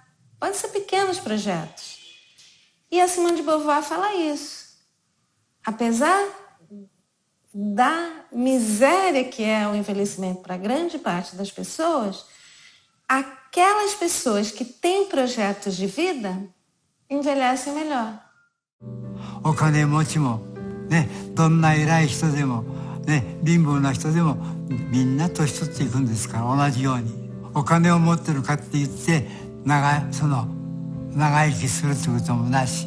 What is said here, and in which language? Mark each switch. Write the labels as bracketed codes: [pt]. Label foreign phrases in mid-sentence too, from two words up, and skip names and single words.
[pt] Podem ser pequenos projetos. E a Simone de Beauvoir fala isso. Apesar da miséria que é o envelhecimento para grande parte das pessoas, aquelas pessoas que têm projetos de vida envelhecem melhor. [ja] お金持ちもね、どんな偉い人でもね、貧乏な人でもみんな年取っていくんですから、同じように。お金を持ってるかって言って長生きするってこともなし。